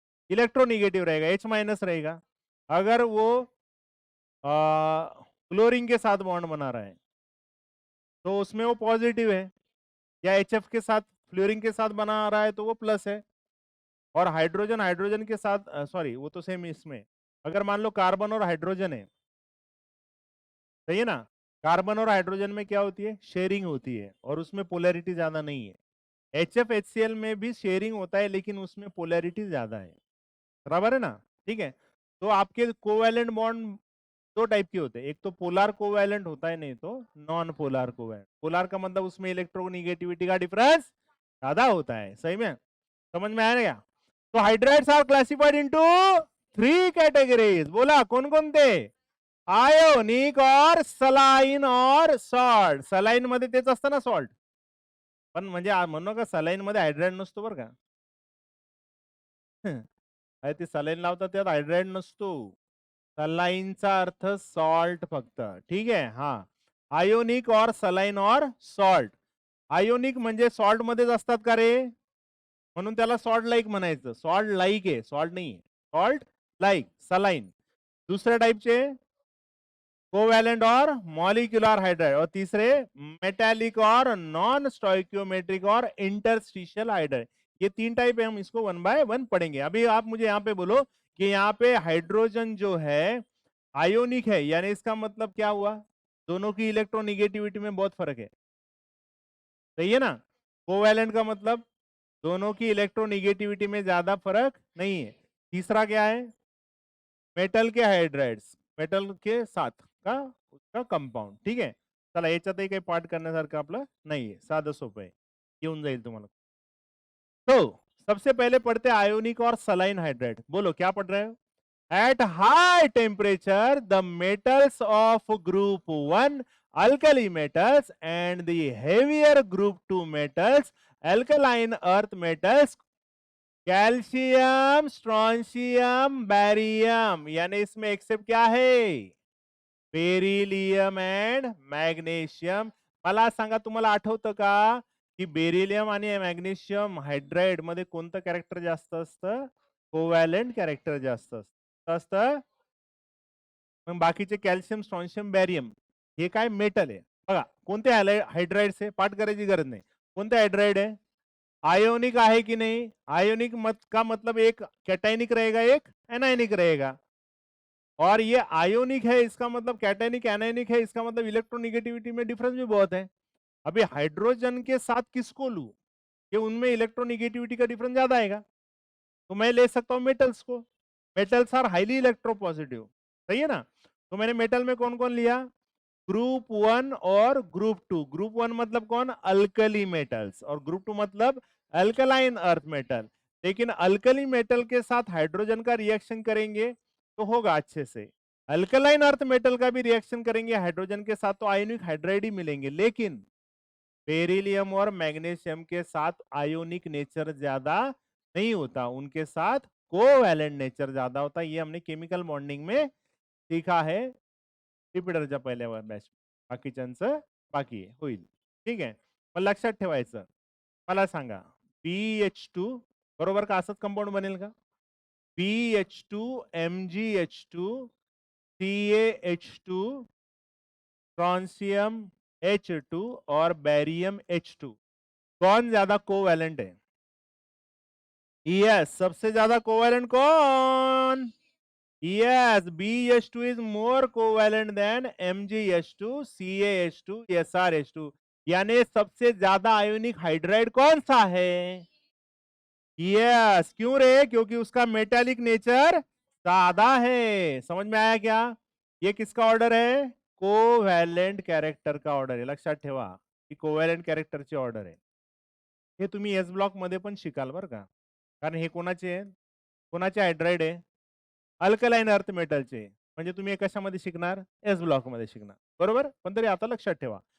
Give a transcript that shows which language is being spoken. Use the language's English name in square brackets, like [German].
[Hindi] Electronegative रहेगा, H minus रहेगा. अगर वो क्लोरीन के साथ बॉन्ड बना रहा है तो उसमें वो पॉजिटिव है, या HF के साथ फ्लोरीन के साथ बना रहा है तो वो प्लस है. और हाइड्रोजन हाइड्रोजन के साथ सॉरी वो तो सेम इसमें, अगर मान लो कार्बन और हाइड्रोजन है, सही है ना. कार्बन और हाइड्रोजन में क्या होती है? शेयरिंग होती है, और उसमें पोलैरिटी ज्यादा नहीं है. HF HCl में भी शेयरिंग होता है लेकिन उसमें पोलैरिटी ज्यादा है. बराबर है ना. ठीक है, तो आपके कोवैलेंट बॉन्ड दो टाइप के होते हैं. एक तो पोलार कोवैलेंट होता है, नहीं तो नॉन पोलार कोवैलेंट. पोलार का मतलब उसमें इलेक्ट्रोनिगेटिविटी का डिफरेंस ज्यादा होता है. सही में समझ में आया क्या? तो [English] Hydrides are classified into 3 categories. [Hindi] बोला कौन कौन थे? आयोनिक और सलाईन और सॉल्ट. [Marathi] सलाईन मध्ये तेच असतं ना सॉल्ट. पण म्हणजे म्हणू नका सलाईन मध्ये हायड्राइड नसतो बरं का. अरे ते सलाईन लावतात त्यात हायड्राइड नसतो. सलाईनचा अर्थ सॉल्ट फक्त. ठीक आहे. हा. [Hindi] आयोनिक और सलाईन और सॉल्ट. [Marathi] आयोनिक म्हणजे सॉल्ट मध्येच असतात का रे? म्हणून त्याला सॉल्ट लाईक म्हणायचं. सॉल्ट लाईक आहे, सॉल्ट नाही. Salt like saline. [Hindi] दुसऱ्या टाइपचे कोवैलेंट और मॉलिक्यूलर हाइड्राइड, और तीसरे मेटालिक और नॉन स्टोइकियोमेट्रिक और इंटरस्टिशियल हाइड्राइड. ये तीन टाइप है, हम इसको वन बाय वन पढ़ेंगे. अभी आप मुझे यहाँ पे बोलो कि यहाँ पे हाइड्रोजन जो है आयोनिक है, यानी इसका मतलब क्या हुआ? दोनों की इलेक्ट्रोनिगेटिविटी में बहुत फर्क है. सही है ना? कोवैलेंट का मतलब दोनों की इलेक्ट्रोनिगेटिविटी में ज्यादा फर्क नहीं है. तीसरा क्या है? मेटल के हायड्राइड्स, मेटल के साथ का उसका कंपाऊंड. [Marathi] ठीक आहे. चला याच्यातही काही पाठ करण्यासारखं आपलं नाहीये, साधं सोपं आहे, येऊन जाईल तुम्हाला. [Hindi] तो सबसे पहले पढ़ते हैं आयोनिक और सलाइन हाइड्राइड. बोलो क्या पढ़ रहे हो? [English] At high temperature, the metals of group 1 alkali metals and the heavier group 2 metals, alkaline earth metals, calcium, strontium, barium, [Hindi] यानी इसमें एक्सेप्ट क्या है? [Marathi] Beryllium end magnesium. मला सांगा, तुम्हाला आठवतं का की बेरिलियम आणि मॅग्नेशियम हायड्राइड मध्ये कोणतं कॅरेक्टर जास्त असतं? कोवॅलेंट कॅरेक्टर जास्त असतं. मग बाकीचे कॅल्शियम, स्ट्रॉन्शियम, बॅरियम हे काय मेटल आहे. बघा कोणते हायड्राइड्स आहे, पाठ करायची गरज नाही. कोणते हायड्राइड आहे? [Hindi] आयोनिक है कि नहीं? आयोनिक मत का मतलब एक कैटाइनिक रहेगा, एक एनायनिक रहेगा. और ये आयोनिक है, इसका मतलब कैटाइनिक एनायनिक है, इसका मतलब इलेक्ट्रोनिगेटिविटी में डिफरेंस भी बहुत है. अभी हाइड्रोजन के साथ किसको लू कि उनमें इलेक्ट्रोनिगेटिविटी का डिफरेंस ज्यादा आएगा, तो मैं ले सकता हूं मेटल्स को. [English] Metals are highly electropositive. [Hindi] सही है ना? तो मैंने मेटल में कौन कौन लिया? ग्रुप 1 और ग्रुप 2. ग्रुप 1 मतलब कौन? अल्कली मेटल्स, और ग्रुप 2 मतलब अल्कलाइन अर्थ मेटल. लेकिन अल्कली मेटल के साथ हाइड्रोजन का रिएक्शन करेंगे तो होगा अच्छे से. अल्कलाइन अर्थ मेटल का भी रिएक्शन करेंगे हाइड्रोजन के साथ तो आयोनिक हाइड्राइड ही मिलेंगे. लेकिन बेरिलियम और मैग्नीशियम के साथ आयोनिक नेचर ज्यादा नहीं होता, उनके साथ कोवैलेंट नेचर ज्यादा होता. ये हमने केमिकल बॉन्डिंग में सीखा है [Marathi] रिपीटरच्या पहिल्या बॅच. बाकीच्यांचं बाकी आहे, होईल. ठीक आहे. पण लक्षात ठेवायचं. मला सांगा BH2 बरोबर का असंच कंपाऊंड बनेल का? [Hindi] BH2 MgH2 CaH2 strontium H2 और बैरियम H2, कौन ज्यादा कोवैलेंट है? यस, सबसे ज्यादा कोवैलेंट कौन? [English] Yes, BH2 is more covalent than MgH2, CaH2, SrH2. [Hindi] यानी सबसे ज्यादा आयोनिक हाइड्राइड कौन सा है? यस. क्यों रे? क्योंकि उसका मेटालिक नेचर ज्यादा है. समझ में आया क्या? ये किसका ऑर्डर है? [Marathi] कोवॅलेंट कॅरेक्टर का ऑर्डर आहे. लक्षात ठेवा की कोवॅलेंट कॅरेक्टरची ऑर्डर आहे. हे तुम्ही एस ब्लॉक मध्ये पण शिकाल बरं का. कारण हे कोणाचे आहे? कोणाचे हायड्राइड आहे? अल्कलाइन अर्थ मेटलचे. म्हणजे तुम्ही कशामध्ये शिकणार? एस ब्लॉक मध्ये शिकणार. बरोबर? पण तरी आता लक्षात ठेवा.